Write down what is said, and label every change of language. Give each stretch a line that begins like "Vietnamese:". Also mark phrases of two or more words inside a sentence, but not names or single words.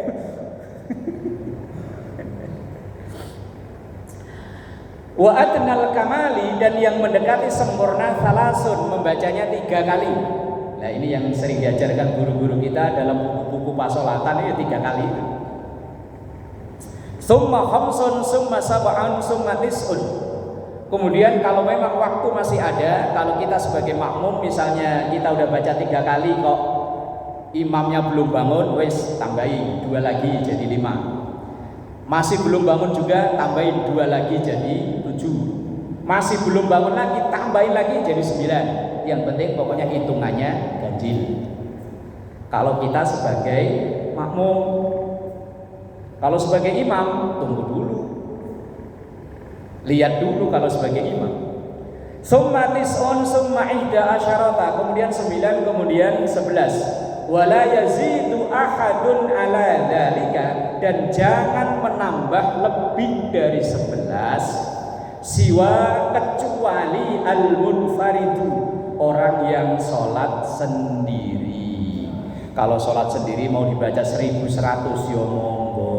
Arabic: وأدنى الكمال,
Indonesian: dan yang mendekati sempurna salasun, membacanya 3 kali. Nah ini yang sering diajarkan guru-guru kita dalam buku-buku pasolatan itu 3 kali.
Arabic: Summa khamsun, summa sab'un, summa tis'un.
Indonesian: Kemudian kalau memang waktu masih ada, kalau kita sebagai makmum misalnya kita udah baca 3 kali kok imamnya belum bangun, wes tambahin 2 lagi jadi 5. Masih belum bangun juga, tambahin 2 lagi jadi 7. Masih belum bangun lagi, tambahin lagi jadi 9. Yang penting pokoknya hitungannya ganjil. Kalau kita sebagai makmum, kalau sebagai imam tunggu dulu, lihat dulu kalau sebagai imam.
Arabic: Summa tis'un summa ihda asyarata,
Indonesian: kemudian 9, kemudian 11.
Arabic: ولا يزيد أحد على ذلك,
Indonesian: dan jangan menambah lebih dari 11 siwa kecuali
Arabic: المنفرد,
Indonesian: orang yang sholat sendiri. Kalau sholat sendiri mau dibaca 1100 ya monggo.